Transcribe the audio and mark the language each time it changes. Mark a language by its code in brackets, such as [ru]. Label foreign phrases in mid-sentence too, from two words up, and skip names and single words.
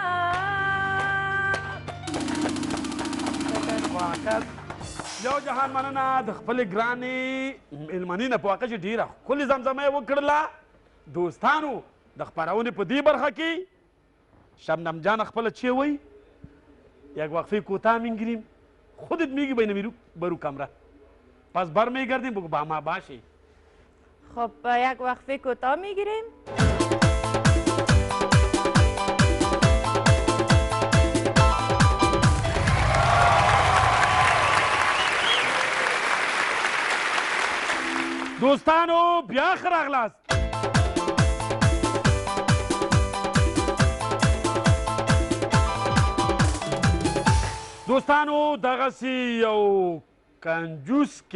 [ps] یو جهان مننه د خپلې ګرانې مېلمنې نه په واقع چې ډېره ښکلې زمزمه یې وکړله دوستانو د خپرونې په دې برخه کې شبنم جان خپله چی وی [fa] یک وقفه کوتاه میگیریم خودت میگی بین میرو برو کمره پس برمیگردیم بگو با ما باشی خب یک وقفه کوتاه میگیریم [ps] دوستانو بیا ښه راغلاست دوستانو دغسې یو کنجوس کې